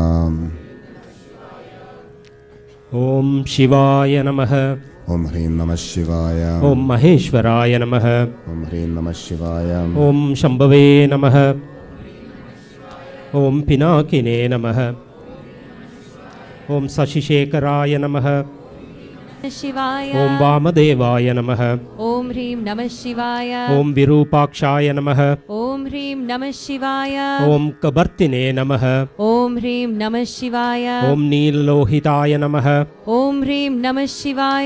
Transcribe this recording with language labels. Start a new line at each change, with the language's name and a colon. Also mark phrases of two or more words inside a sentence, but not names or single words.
Sanskrit: ॐ शिवाय नमः. ॐ ह्रीं नमः शिवाय. ॐ महेश्वराय नमः. ॐ ह्रीं नमः शिवाय. ॐ शम्भवे नमः। ॐ पिनाकिने नमः. ॐ शशिशेखराय नमः. शिवाय. ओम वामदेवाय नमः. ओम ह्रीं नमः शिवाय. ओम विरूपाक्षाय नमः. ओम ह्रीं नमः शिवाय. ओम कबर्तिने नमः. ओम ह्रीं नमः शिवाय. ओम नीललोहिताय नमः. ओम ह्रीं नमः शिवाय.